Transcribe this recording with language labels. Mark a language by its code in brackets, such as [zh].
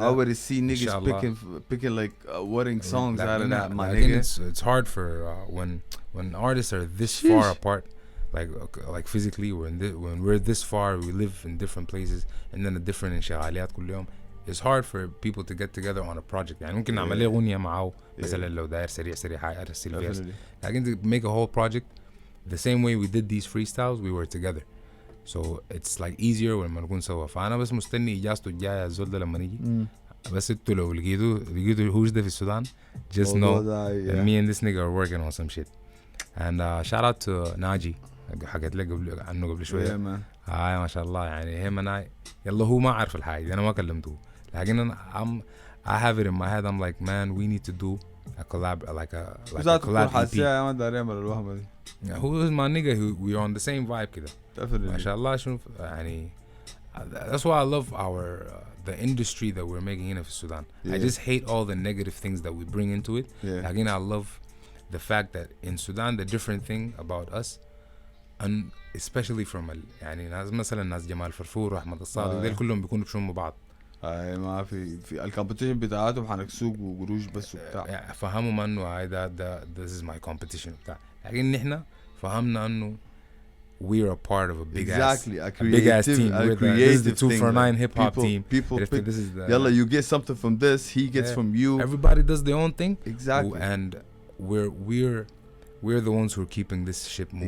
[en] I already see niggas picking like wedding songs out of that my nigga. It's hard for when artists are this far apart like physically when we're this far we live in different places and then a different [ar] انشغاليات كل يوم. [en] It's hard for people to get together on a project. [ar] يعني ممكن نعمل ليه أغنية معه مثلا لو داير سريع حاجة أرسل فيها. [en] لكن to make a whole project the same way we did these freestyles we were together. So it's like easier when [ar] نكون سوا. فأنا بس مستني إجازته الجاية الزول ده لما نيجي. بس انتوا لو لقيتوا هوش ده في السودان [en] just know that me and this nigga are working on some shit. And shout out to Naji. [ar] حكيت لك عنه قبل شوية. ما شاء الله يعني هم أنا يلا هو ما عارف الحاجة أنا ما كلمته. لكن أنا [en] I have it in my head I'm like man we need to do a collab like a collab EP. [ar] ما داري أعمل الوهمة دي. [en] Who is my nigga who we are on the same vibe [ar] كده. [en] Definitely. [ar] ما شاء الله شوف يعني [en] that's why I love our the industry that we're making in Sudan. I just hate all the negative things that we bring into it. Again I love the fact that in Sudan the different thing about us and especially from [ar] يعني ناس مثلا ناس جمال فرفور وأحمد الصادق وديل كلهم بيكونوا بشوفوا بعض ما في الكومبيتيشن بتاعتهم حنكسوق وقروش بس وبتاع. فهموا انه هاي ده [en] this is my competition [ar] بتاع. لكن احنا فهمنا انه [en] we're a part of a big exactly, ass a big ass team. creative This is the 2 for 9 hip hop team. People pick, this is the, yalla, you get something from this, he gets from you. Everybody does their own thing. Exactly. And we're the ones who are keeping this ship moving.